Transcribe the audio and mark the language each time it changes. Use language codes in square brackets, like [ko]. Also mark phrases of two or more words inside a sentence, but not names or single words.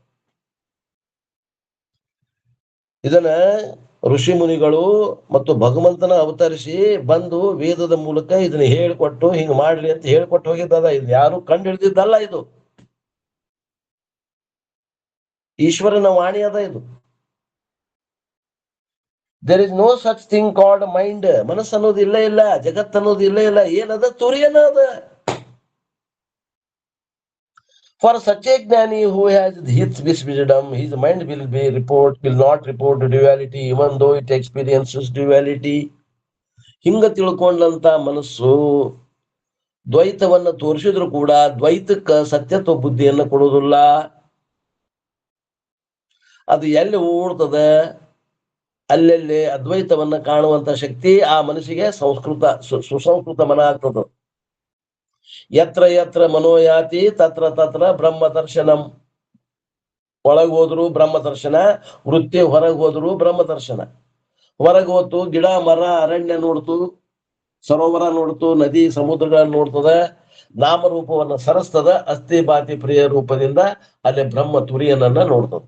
[kn] ಇದನ್ನ ಋಷಿ ಮುನಿಗಳು ಮತ್ತು ಭಗವಂತನ ಅವತರಿಸಿ ಬಂದು ವೇದದ ಮೂಲಕ ಇದನ್ನ ಹೇಳ್ಕೊಟ್ಟು ಹಿಂಗ್ ಮಾಡ್ಲಿ ಅಂತ ಹೇಳ್ಕೊಟ್ಟು ಹೋಗಿದ್ದದ. ಇದು ಯಾರು ಕಂಡು ಹಿಡಿದಿದ್ದಲ್ಲ, ಇದು ಈಶ್ವರನ ವಾಣಿ ಅದ. [en] ಇದು there is no such thing called mind. [kn] ಮನಸ್ಸು ಅನ್ನೋದು ಇಲ್ಲೇ ಇಲ್ಲ, ಜಗತ್ ಅನ್ನೋದು ಇಲ್ಲೇ ಇಲ್ಲ. ಏನದ? ತುರಿಯನ ಅದ. [en] For such a ಜ್ಞಾನಿ who has this wisdom, his mind will not report duality, even though it experiences duality. [kn] ಹಿಂಗ ತಿಳ್ಕೊಂಡಂತ ಮನಸ್ಸು ದ್ವೈತವನ್ನ ತೋರಿಸಿದ್ರು ಕೂಡ ದ್ವೈತಕ್ಕ ಸತ್ಯತ್ವ ಬುದ್ಧಿಯನ್ನ ಕೊಡುವುದಿಲ್ಲ. ಅದು ಎಲ್ಲಿ ಓಡ್ತದ ಅಲ್ಲೆಲ್ಲಿ ಅದ್ವೈತವನ್ನ ಕಾಣುವಂತ ಶಕ್ತಿ ಆ ಮನಸ್ಸಿಗೆ ಸುಸಂಸ್ಕೃತ ಮನ ಆಗ್ತದ. [sa] ಯತ್ರ ಯತ್ರ ಮನೋಯಾತಿ ತತ್ರ ತತ್ರ ಬ್ರಹ್ಮ ದರ್ಶನಂ. [kn] ಒಳಗ್ ಹೋದ್ರು ಬ್ರಹ್ಮ ದರ್ಶನ, ವೃತ್ತಿ ಹೊರಗೆ ಹೋದ್ರು ಬ್ರಹ್ಮ ದರ್ಶನ. ಹೊರಗೆ ಹೋತು ಗಿಡ ಮರ ಅರಣ್ಯ ನೋಡ್ತು, ಸರೋವರ ನೋಡ್ತು, ನದಿ ಸಮುದ್ರಗಳನ್ನ ನೋಡ್ತದ, ನಾಮರೂಪವನ್ನ ಸರಸ್ತದ, [sa] ಅಸ್ಥಿ ಬಾತಿ ಪ್ರಿಯ [kn] ರೂಪದಿಂದ ಅಲ್ಲಿ ಬ್ರಹ್ಮ ತುರಿಯನನ್ನ ನೋಡ್ತದ.